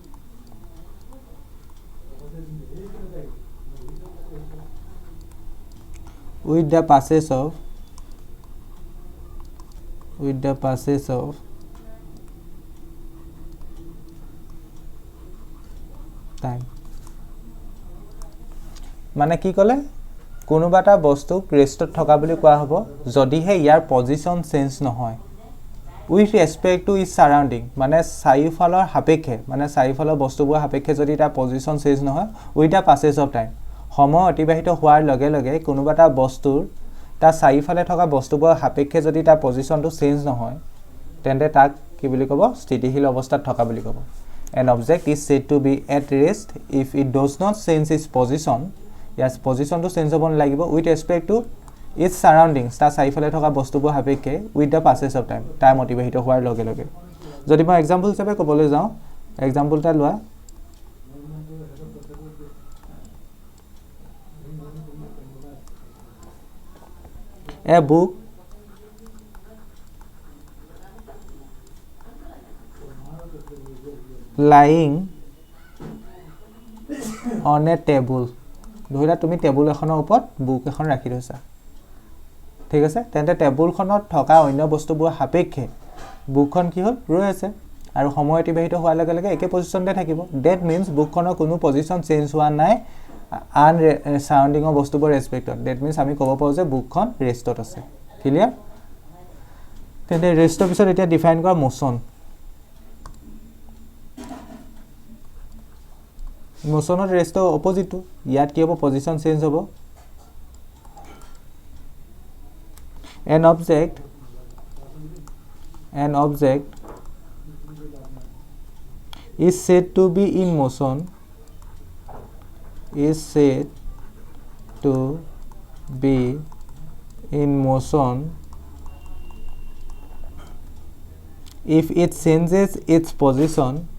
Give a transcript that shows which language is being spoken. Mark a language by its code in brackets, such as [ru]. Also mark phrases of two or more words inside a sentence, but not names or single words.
[en] with the passage of time. [as] মানে কি ক'লে কোনোবা এটা বস্তুক ৰেষ্টত থকা বুলি কোৱা হ'ব যদিহে ইয়াৰ [en] position change [as] নহয় [en] with respect to its surrounding [as] মানে চাৰিওফালৰ সাপেক্ষে মানে চাৰিওফালৰ বস্তুবোৰ সাপেক্ষে যদি তাৰ [en] position change [as] নহয় [en] with the passage of time [as] সময় অতিবাহিত হোৱাৰ লগে লগে কোনোবা এটা বস্তুৰ তাৰ চাৰিওফালে থকা বস্তুবোৰৰ সাপেক্ষে যদি তাৰ পজিশনটো চেঞ্জ নহয় তেন্তে তাক কি বুলি ক'ব স্থিতিশীল অৱস্থাত থকা বুলি ক'ব [en] an object is said to be at rest if it does not change its position yes position to change [as] হ'ব লাগিব [en] with respect to its surroundings [as] তাৰ চাৰিওফালে থকা বস্তুবোৰ সাপেক্ষে [en] with the passage of time [as] টাইম অতিবাহিত হোৱাৰ লগে লগে যদি মই এক্সাম্পল হিচাপে ক'বলৈ যাওঁ এক্সাম্পলটা লোৱা [en] a book lying on a table [as] ধৰিলা তুমি টেবুল এখনৰ ওপৰত বুক এখন ৰাখি থৈছা ঠিক আছে তেন্তে টেবুলখনত থকা অন্য বস্তুবোৰ সাপেক্ষে বুকখন কি হ'ল ৰৈ আছে আৰু সময় অতিবাহিত হোৱাৰ লগে লগে একে পজিশনতে থাকিব [en] that means [as] বুকখনৰ কোনো [en] position change [as] হোৱা নাই আন সাৰাউণ্ডিংৰ বস্তুবোৰ ৰেসপেক্টত [en] that means [as] আমি ক'ব পাৰোঁ যে বুকখন ৰেষ্টত আছে ক্লিয়াৰ তেন্তে ৰেষ্টৰ পিছত এতিয়া ডিফাইন কৰা মোশন মোশনৰ ৰেষ্টৰ অপজিটটো ইয়াত কি হ'ব [en] position change [as] হ'ব [en] an object is said to be in motion if it changes its position